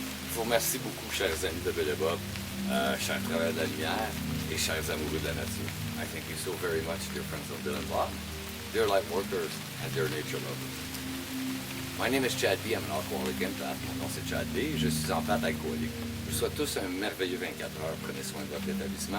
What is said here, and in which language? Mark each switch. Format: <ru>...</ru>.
<fr>Je vous remercie beaucoup, chers amis de Belle et Bob, chers travailleurs de la lumière et chers amoureux de la nature.</fr> <en>I thank you so very much, dear friends of Dylan Law, dear light workers, and dear nature lovers. My name is Chad B. I'm an alcoholic empath.</en> <fr>Mon nom c'est Chad B. Je suis empathe alcoolique. Je vous souhaite tous un merveilleux 24 heures. Prenez soin de votre rétablissement.</fr>